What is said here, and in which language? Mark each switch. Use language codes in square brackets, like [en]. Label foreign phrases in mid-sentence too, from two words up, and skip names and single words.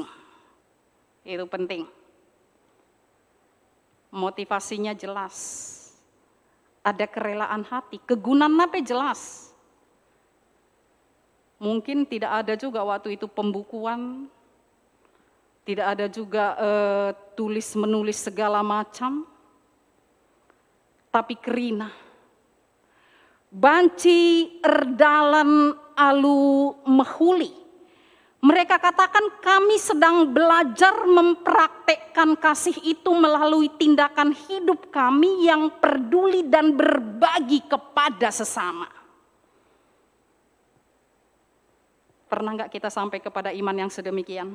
[id] Itu penting. Motivasinya jelas. Ada kerelaan hati, kegunaannya jelas. Mungkin tidak ada juga waktu itu pembukuan, tidak ada juga tulis-menulis segala macam, tapi kerina. [btx] Banci erdalan alu mehuli. [id] Mereka katakan kami sedang belajar mempraktekkan kasih itu melalui tindakan hidup kami yang peduli dan berbagi kepada sesama. Pernah enggak kita sampai kepada iman yang sedemikian?